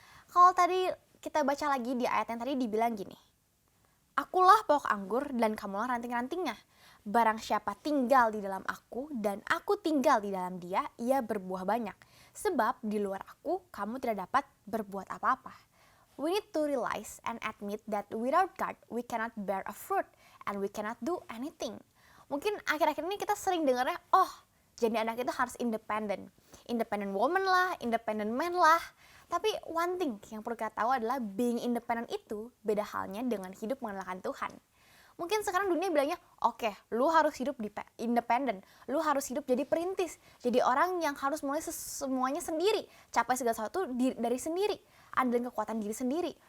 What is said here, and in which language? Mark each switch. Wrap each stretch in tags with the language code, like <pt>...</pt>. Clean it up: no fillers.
<id>Kalau tadi kita baca lagi di ayat yang tadi dibilang gini, Akulah pokok anggur dan kamulah ranting-rantingnya. Barang siapa tinggal di dalam aku dan aku tinggal di dalam dia, ia berbuah banyak. Sebab di luar aku, kamu tidak dapat berbuat apa-apa.</id> <en>We need to realize and admit that without God, we cannot bear a fruit and we cannot do anything.</en> <id>Mungkin akhir-akhir ini kita sering dengarnya, jadi anak itu harus independent.</id> <en>Independent woman</en> <id>lah,</id> <en>independent man</en> <id>lah. Tapi</id> <en>one thing</en> <id>yang perlu kita tahu adalah</id> <en>being independent</en> <id>itu beda halnya dengan hidup mengenalkan Tuhan. Mungkin sekarang dunia bilangnya, oke, lu harus hidup independen, lu harus hidup jadi perintis, jadi orang yang harus mulai semuanya sendiri, capai segala sesuatu dari sendiri, andelin kekuatan diri sendiri.</id>